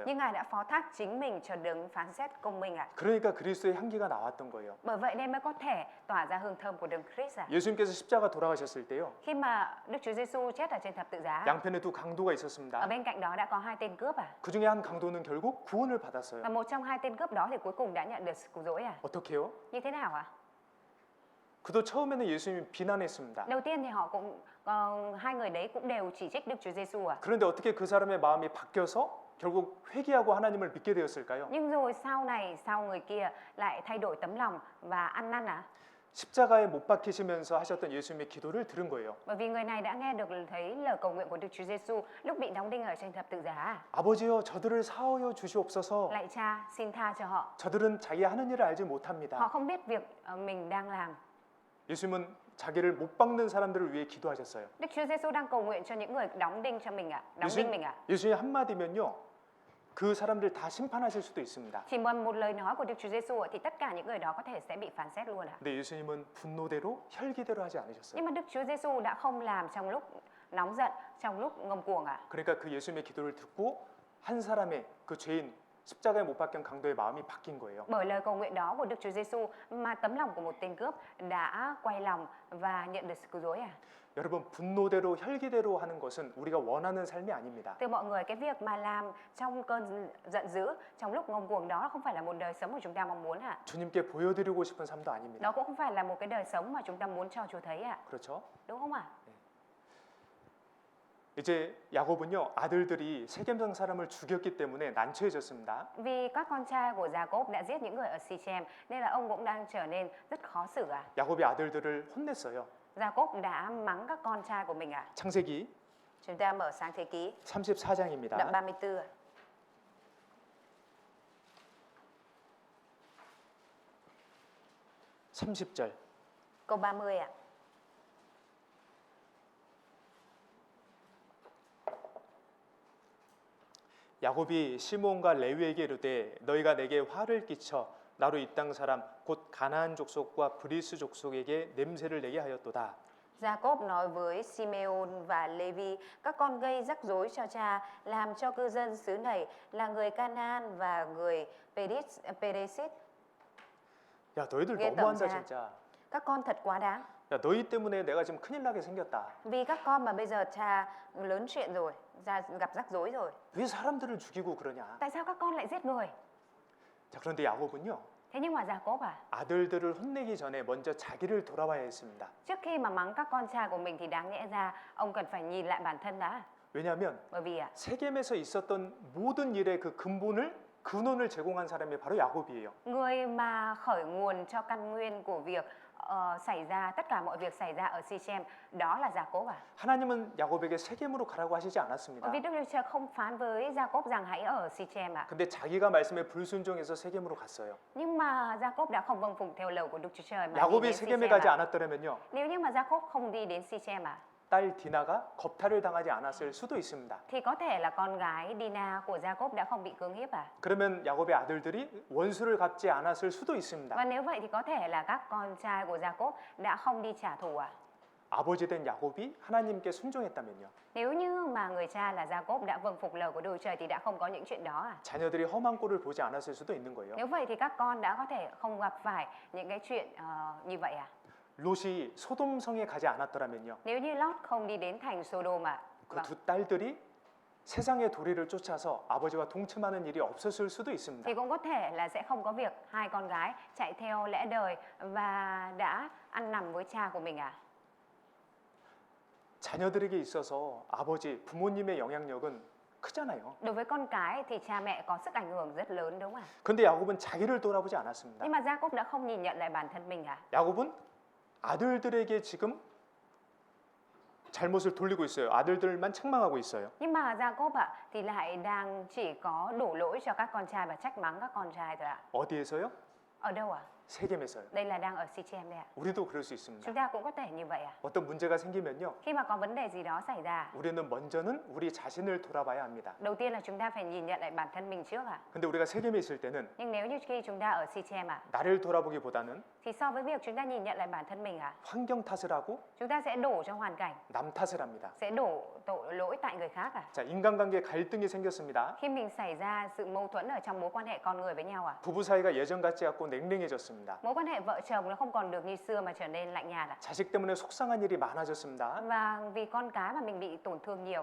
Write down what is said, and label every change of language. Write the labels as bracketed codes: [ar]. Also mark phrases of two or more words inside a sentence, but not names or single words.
[vi] nhưng Ngài đã phó thác chính mình cho Đấng phán xét công minh ạ. [ko] 그러니까 그리스도의 향기가 나왔던 거예요. [vi] Bởi vậy nên mới có thể tỏa ra hương thơm của Đấng Christ ạ. [ko] 예수님께서 십자가 돌아가셨을 때요. [vi] Khi mà Đức Chúa Giêsu chết ở trên thập tự giá, [ko] 양편에 두 강도가 [vi] ở [ko] 있었습니다. [vi] bên cạnh đó đã có hai tên cướp ạ. [ko] 그 중에 한 강도는 결국 구원을 받았어요. [vi] Và một trong hai tên cướp đó thì cuối cùng đã nhận được sự cứu rỗi ạ. [ko] 어떻게요? [vi] Như thế nào ạ? [ko] 그도 처음에는 예수님 비난했습니다. [vi] Đầu tiên thì họ cũng hai người đấy cũng đều chỉ trích Đức Chúa Giêsu ạ. [ko] 그런데 어떻게 그 사람의 마음이 바뀌어서 결국 회개하고 하나님을 믿게 되었을까요? [vi] Nhưng rồi sau này, sau người kia lại thay đổi tấm lòng và ăn năn ạ. [ko] 십자가에 못 박히시면서 하셨던 예수님의 기도를 들은 거예요. [vi] Bởi vì người này đã nghe được thấy lời cầu nguyện của Đức Chúa Giêsu lúc bị đóng đinh ở trên thập tự giá. [ko] 아버지여 저들을 사하여 주시옵소서. [vi] Lạy Cha, xin tha cho họ. [ko] 저들은 자기 하는 일을 알지 [vi] Họ [ko] 못합니다. [vi] không biết việc mình đang làm. [ko] 예수님은 자기를 못 박는 사람들을 위해 기도하셨어요. [vi] Đức Chúa Giêsu đang cầu nguyện cho những người đóng đinh cho mình ạ, đóng đinh mình ạ. [ko] 예수님 한마디면요. 그 사람들 다 심판하실 수도 있습니다. [vi] Chỉ bằng một lời nói của Đức Chúa Giêsu thì tất cả những người đó có thể sẽ bị phán xét luôn ạ. [ko] 근데 예수님은 분노대로 혈기대로 하지 않으셨어요. [vi] Nhưng mà Đức Chúa Giêsu đã không làm trong lúc nóng giận, trong lúc ngông cuồng ạ. [ko] 그러니까 그 예수님의 기도를 듣고 한 사람의 그 죄인 십자가에 못 박힌 강도의 마음이 바뀐 거예요. [vi] Bởi lời cầu nguyện đó của Đức Chúa Giêsu mà tấm lòng của một tên cướp đã quay lòng và nhận được sự cứu rỗi ạ. [ko] 여러분 분노대로 혈기대로 하는 것은 우리가 원하는 삶이 아닙니다. [vi] Từ mọi người, cái việc mà làm trong cơn giận dữ, trong lúc ngông cuồng đó không phải là một đời sống mà chúng ta mong muốn ạ. [ko] 주님께 보여드리고 싶은 삶도 아닙니다. [vi] Nó cũng không phải là một cái đời sống mà chúng ta muốn cho Chúa thấy ạ. [ko] 그렇죠? [vi] Đúng không ạ? [ko] 이제 야곱은요 아들들이 세겜성 사람을 죽였기 때문에 난처해졌습니다. [vi] Vì các con trai của Gia-cốp đã giết những người ở Sichem nên là ông cũng đang trở nên rất khó xử ạ. [ko] 야곱이 아들들을 혼냈어요. [vi] Gia-cốp đã mắng các con trai của mình ạ. [ko] 창세기 [vi] Chúng ta mở sang Thế Ký, [ko] 34장입니다. [vi] đoạn 34 ạ. [ko] 30절. [vi] Câu 30 ạ. [ko] 야곱이 시몬과 레위에게 이르되 너희가 내게 화를 끼쳐 나로 이 땅 사람 곧 가나안 족속과 브리스 족속에게 냄새를 내게 하였도다. [vi] Gia-cốp nói với Simeon và Levi, các con gây rắc rối cho cha, làm cho cư dân xứ này là người Canaan và người Peresit. [ko] 야 너희들 예, 너무한다 덤자. 진짜. [vi] Các con thật quá đáng. [ko] 야 너희 때문에 내가 지금 큰일 나게 생겼다. [vi] Vì các con mà bây giờ cha lớn chuyện rồi, gặp rắc rối rồi. [ko] 왜 사람들을 죽이고 그러냐? [vi] Tại sao các con lại giết người? [ko] 자 그런데 야곱은요 [vi] Thế nhưng mà Gia-cốp à, [ko] 아들들을 혼내기 전에 먼저 자기를 돌아봐야 했습니다. [vi] trước khi mà mắng các con trai của mình thì đáng nhẽ ra ông cần phải nhìn lại bản thân đã. [ko] 왜냐하면 [vi] Bởi vì [ko] 세겜에서 있었던 모든 일의 그 근본을 근원을 제공한 사람이 바로 야곱이에요. [vi] Người mà khởi nguồn cho căn nguyên của việc xảy ra tất cả mọi việc xảy ra ở Sichem đó là Gia-cốp à? [ko] 하나님은 야곱에게 세겜으로 가라고 하시지 않았습니다. [vi] Vì Đức Chúa Trời không phán với Gia-cốp rằng hãy ở Sichem ạ. [ko] 근데 자기가 말씀에 불순종해서 세겜으로 갔어요. [vi] Nhưng mà Gia-cốp đã không vâng phục theo lời của Đức Chúa Trời mà đi [ko] 야곱이 [vi] đến [ko] 세겜에 [vi] Sichem [ko] 가지 [vi] ạ. [ko] 않았더라면요. [vi] Nếu như mà Gia-cốp không đi đến Sichem ạ, [ko] 딸 디나가 겁탈을 당하지 않았을 수도 있습니다. [vi] thì có thể là con gái Dina của Gia-cốp đã không bị cưỡng hiếp à? [ko] 그러면 야곱의 아들들이 원수를 갚지 않았을 수도 있습니다. [vi] Và nếu vậy thì có thể là các con trai của Gia-cốp đã không đi trả thù à? [ko] 아버지 된 야곱이 하나님께 순종했다면요. [vi] Nếu như mà người cha là Gia-cốp đã vâng phục lời của Đức Chúa Trời thì đã không có những chuyện đó à? [ko] 자녀들이 험한 꼴을 보지 않았을 수도 있는 거예요. [vi] Nếu vậy thì các con đã có thể không gặp phải những cái chuyện như vậy à? [ko] 롯이 소돔성에 가지 않았더라면요. [vi] Nếu như Lót không đi đến thành Sodom à? [ko] 그 두 딸들이 세상의 도리를 쫓아서 아버지와 동침하는 일이 없었을 수도 있습니다. [vi] Thì cũng có thể là sẽ không có việc hai con gái chạy theo lẽ đời và đã ăn nằm với cha của mình à? [ko] 자녀들에게 있어서 아버지, 부모님의 영향력은 크잖아요. [vi] Đối với con cái thì cha mẹ có sức ảnh hưởng rất lớn đúng không ạ? [ko] 근데 야곱은 자기를 돌아보지 않았습니다. [vi] Nhưng mà Gia-cốp đã không nhìn nhận lại bản thân mình à? [ko] 야곱은 아들들에게 지금 잘못을 돌리고 있어요. 아들들만 책망하고 있어요. [vi] Nhưng mà Gia-cốp ạ thì lại đang chỉ có đổ lỗi cho các con trai và trách mắng các con trai thôi ạ. [ko] 어디에서요? [vi] Ở đâu ạ? [ko] 세겜에서요. [vi] Đây là đang ở Sichem đây ạ. [ko] 우리도 그럴 수 있습니다. [vi] Chúng ta cũng có thể như vậy ạ. [ko] 어떤 문제가 생기면요. [vi] Khi mà có vấn đề gì đó xảy ra, [ko] 우리는 먼저는 우리 자신을 돌아봐야 합니다. [vi] đầu tiên là chúng ta phải nhìn nhận lại bản thân mình trước ạ. [ko] 근데 우리가 세겜에 있을 때는 [vi] Nhưng nếu như khi chúng ta ở Sichem ạ, [ko] 나를 돌아보기보다는 [vi] thì so với việc chúng ta nhìn nhận lại bản thân mình ạ, [ko] 환경 탓을 하고 [vi] chúng ta sẽ đổ cho hoàn cảnh, [ko] 남 탓을 합니다. [vi] sẽ đổ tội lỗi tại người khác ạ. [ko] 자, 인간관계 갈등이 생겼습니다. [vi] Khi mình xảy ra sự mâu thuẫn ở trong mối quan hệ con người với nhau ạ, [ko] 부부 사이가 예전 같지 않고 냉랭해졌습니다. [vi] mối quan hệ vợ chồng nó không còn được như xưa mà trở nên lạnh nhạt ạ. [ko] 자식 때문에 속상한 일이 많아졌습니다. [vi] Và vì con cái mà mình bị tổn thương nhiều,